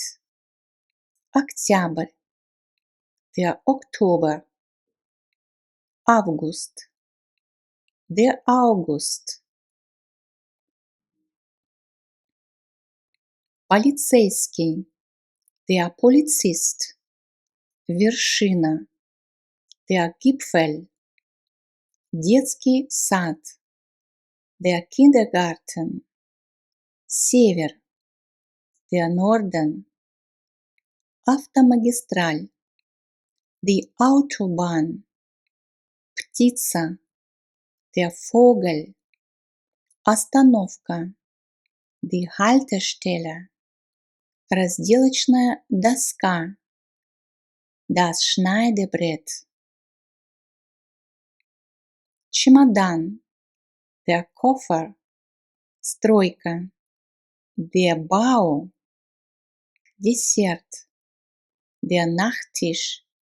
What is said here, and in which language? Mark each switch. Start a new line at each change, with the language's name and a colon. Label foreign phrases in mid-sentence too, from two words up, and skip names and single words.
German: Октябрь, der Oktober. Август, der August. Полицейский, der Polizist. Вершина, der Gipfel.
Russian: Детский сад,
German: der Kindergarten. Север, der Norden. Автомагистраль, die Autobahn. Птица, der Vogel. Остановка, die Haltestelle.
Russian: Разделочная доска,
German: das Schneidebrett. Чемодан, der Koffer. Стройка, der Bau. Десерт, der Nachtisch.